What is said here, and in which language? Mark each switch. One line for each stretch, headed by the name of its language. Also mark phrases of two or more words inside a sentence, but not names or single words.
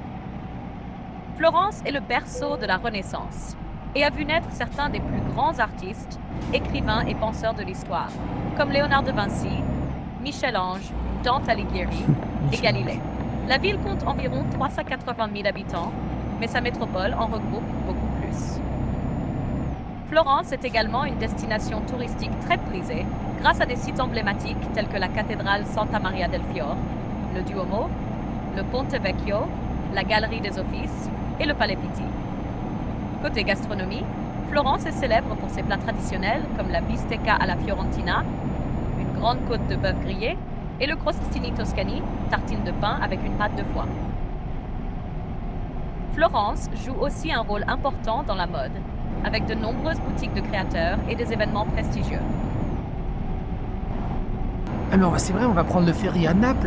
French: Florence est le berceau de la Renaissance et a vu naître certains des plus grands artistes, écrivains et penseurs de l'histoire, comme Léonard de Vinci, Michel-Ange, Dante Alighieri et Galilée. La ville compte environ 380 000 habitants, mais sa métropole en regroupe beaucoup plus. Florence est également une destination touristique très prisée grâce à des sites emblématiques tels que la cathédrale Santa Maria del Fior, le Duomo, le Ponte Vecchio, la Galerie des Offices et le Palais Pitti. Côté gastronomie, Florence est célèbre pour ses plats traditionnels comme la
Italian: bistecca alla fiorentina,
French: une grande côte de bœuf grillé, et le
Italian: crostini toscani,
French: tartine de pain avec une pâte de foie. Florence joue aussi un rôle important dans la mode, avec de nombreuses boutiques de créateurs et des événements prestigieux. Ah mais c'est vrai, on va prendre le ferry à Naples.